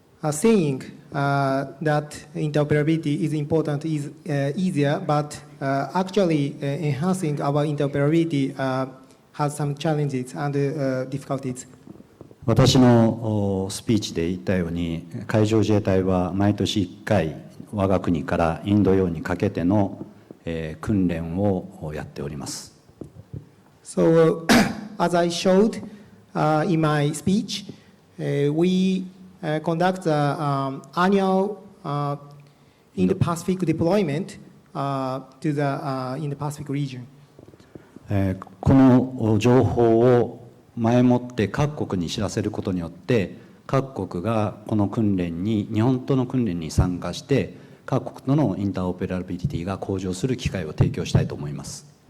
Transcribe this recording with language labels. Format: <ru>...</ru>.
<en>Saying that interoperability is important is easier, but actually enhancing our interoperability has some challenges and difficulties.</en> <ja>私のスピーチで言ったように、海上自衛隊は毎年1回我が国からインド洋にかけての訓練をやっております。</ja> <en>So, as I showed in my speech, we conduct the annual Indo-Pacific deployment to the Indo-Pacific region.</en> <ja>この情報を前もって各国に知らせることによって、各国がこの訓練に、日本との訓練に参加して、各国とのインターオペラビリティが向上する機会を提供したいと思います。</ja>